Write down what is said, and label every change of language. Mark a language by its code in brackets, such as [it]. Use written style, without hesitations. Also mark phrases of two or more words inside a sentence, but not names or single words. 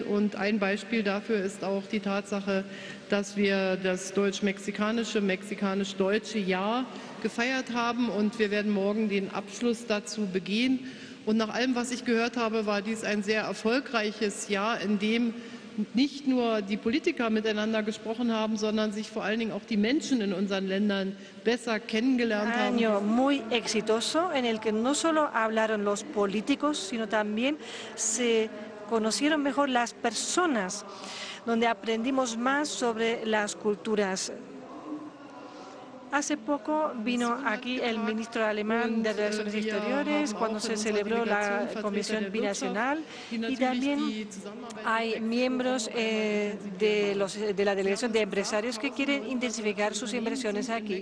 [de] Und ein Beispiel dafür ist auch die Tatsache, dass wir das mexikanisch-deutsche Jahr gefeiert haben. Und wir werden morgen den Abschluss dazu begehen. Und nach allem, was ich gehört habe, war dies ein sehr erfolgreiches Jahr, in dem nicht nur die Politiker miteinander gesprochen haben, sondern sich vor allen Dingen auch die Menschen in unseren Ländern besser kennengelernt haben. [es] Un año muy exitoso en el que no solo hablaron los políticos, sino también se conocieron mejor las personas, donde aprendimos más sobre las culturas. Hace poco vino aquí el ministro alemán de Relaciones Exteriores cuando se celebró la Comisión Binacional y también hay miembros de la Delegación de Empresarios que quieren intensificar sus inversiones aquí.